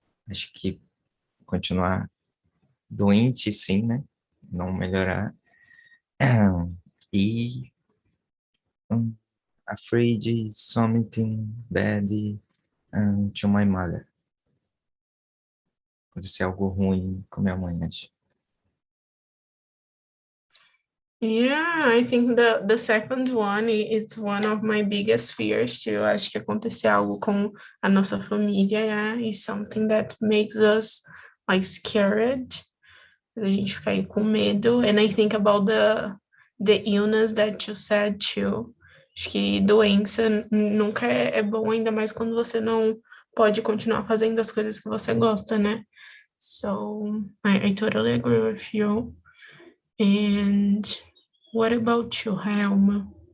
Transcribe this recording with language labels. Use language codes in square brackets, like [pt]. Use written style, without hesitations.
[pt] Acho que continuar doente, sim, né? Não melhorar. [en] E afraid something bad to my mother. [pt] Acontecer algo ruim com minha mãe, acho. [en] Yeah, I think the second one is one of my biggest fears too. [pt] Acho que acontecer algo com a nossa família, yeah, [en] is something that makes us like scared. [pt] A gente fica aí com medo. [en] And I think about the illness that you said too. [pt] Acho que doença nunca é bom, ainda mais quando você não pode continuar fazendo as coisas que você gosta, né? [en] So I totally agree with you. And what about you, Helma?